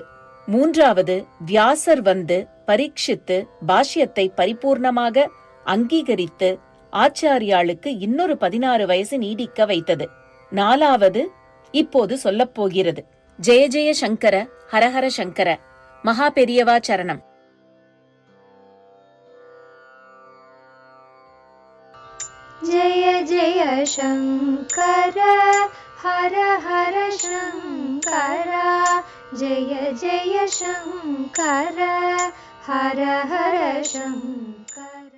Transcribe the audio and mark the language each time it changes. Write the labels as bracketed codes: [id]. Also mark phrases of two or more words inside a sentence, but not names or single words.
[ta] மூன்றாவது, வியாசர் வந்து பரீட்சித்து பாஷ்யத்தை பரிபூர்ணமாக அங்கீகரித்து ஆச்சாரியாளுக்கு இன்னொரு 16 வயசு நீடிக்க வைத்தது. நாலாவது இப்போது சொல்லப் போகிறது. [sa] जय जय शङ्कर, हरहर शङ्कर. [ta] மகா பெரியவா சரணம். [sa] जय जय शङ्कर हर हर शङ्कर जय जय शङ्कर हर हर शङ्कर।